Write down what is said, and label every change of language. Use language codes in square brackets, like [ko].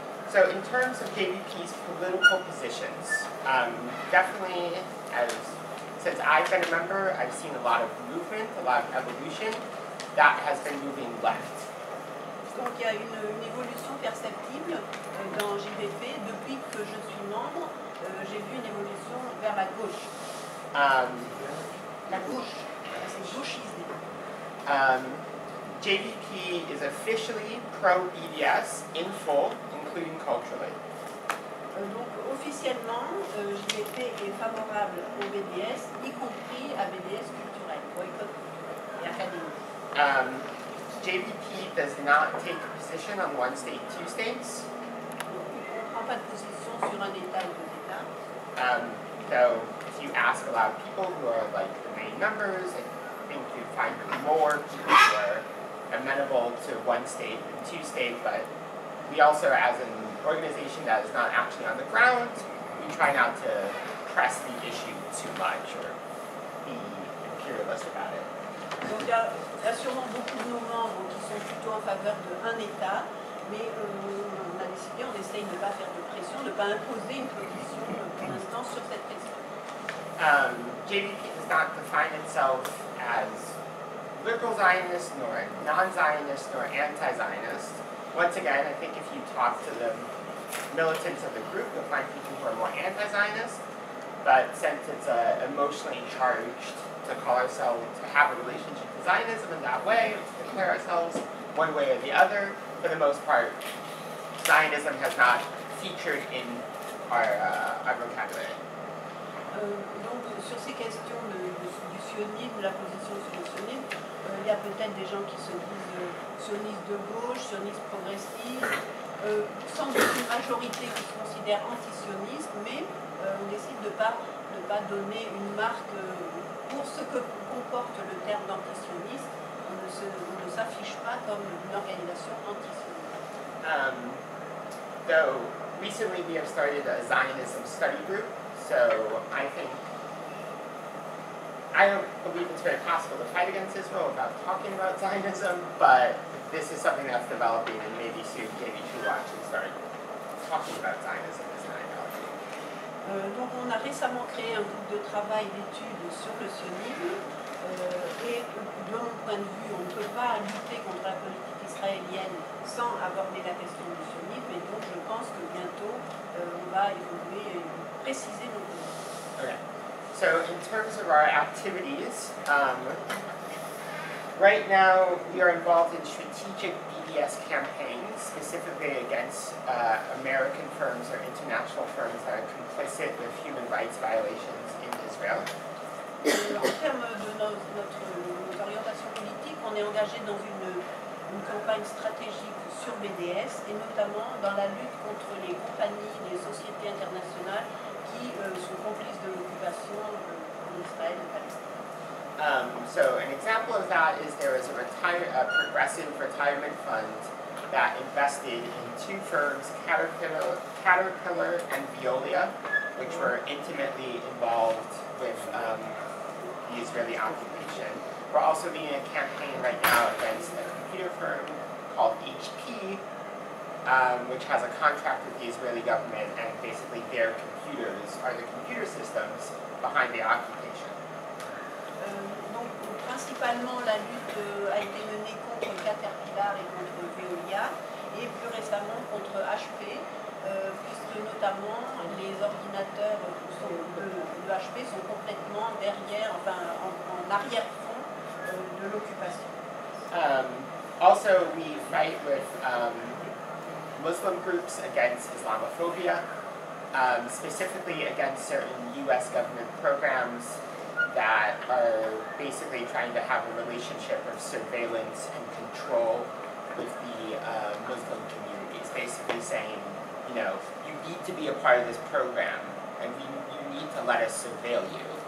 [en] So in terms of JVP's political positions, definitely since I've been a member, I've seen a lot of movement, a lot of evolution that has been moving left. [fr] Donc il y a une évolution perceptible dans JVP. Depuis que je suis membre, j'ai vu une évolution vers la gauche. La gauche, c'est gauchisé. [en] JVP is officially pro-BDS in full, including culturally. [fr] Donc officiellement, JVP est favorable au BDS, y compris à BDS culturel, boycott et académique. [en] JVP does not take a position on one state, two states. [fr] On ne prend pas de position sur un État ou deux États. [en] Though if you ask a lot of people who are like the main members, I think you'd find more people who are amenable to one state than two states, but we also, as an organization that is not actually on the ground, we try not to press the issue too much or be imperialist about it. [fr] Donc il y a sûrement beaucoup de nos membres qui sont plutôt en faveur d'un État, mais on a décidé, on essaye de ne pas faire de pression, de ne pas imposer une position pour l'instant sur cette question. [en] JVP does not define itself as liberal Zionist, nor non-Zionist, nor anti-Zionist. Once again, I think if you talk to the militants of the group, you'll find people who are more anti-Zionist, but since it's emotionally charged to call ourselves, to have a relationship to Zionism in that way, to declare ourselves one way or the other, for the most part, Zionism has not featured in our vocabulary. [fr] Donc sur ces questions du sionisme, la position sur le sionisme, il y a peut-être des gens qui se disent sionistes de gauche, sionistes progressistes, sans doute une majorité qui se considère anti-sioniste, mais on décide de ne pas donner une marque pour ce que comporte le terme d'antisioniste. On ne s'affiche pas comme une organisation antisioniste. [en] Though recently we have started a Zionism study group, so I don't believe it's very possible to fight against Israel without talking about Zionism, but this is something that's developing, and maybe soon JV2 will actually start talking about Zionism as an ideology. [fr] Donc on a récemment créé un groupe de travail d'études sur le sionisme, et de mon point de vue, on ne peut pas lutter contre la politique israélienne sans aborder la question du sionisme, et donc je pense que bientôt on va évoluer et préciser nos positions. [en] Okay. So in terms of our activities, right now we are involved in strategic BDS campaigns, specifically against American firms or international firms that are complicit with human rights violations in Israel. [fr] En termes de nos orientations politiques, on est engagé dans une campagne stratégique sur BDS, et notamment dans la lutte contre les compagnies, les sociétés internationales qui sont complices de l'occupation en Israël et Palestine. [en] So an example of that is there is a progressive retirement fund that invested in two firms, Caterpillar and Veolia, which were intimately involved with the Israeli occupation. We're also leading a campaign right now against a computer firm called HP, which has a contract with the Israeli government, and basically their computers are the computer systems behind the occupation. [fr] Donc, principalement, la lutte a été menée contre Caterpillar et contre Veolia, et plus récemment contre HP, puisque notamment les ordinateurs de HP sont complètement derrière, enfin en arrière-fond de l'occupation. [en] Also, we fight with Muslim groups against Islamophobia, specifically against certain U.S. government programs that are basically trying to have a relationship of surveillance and control with the Muslim communities, basically saying, you know, you need to be a part of this program, and you need to let us surveil you.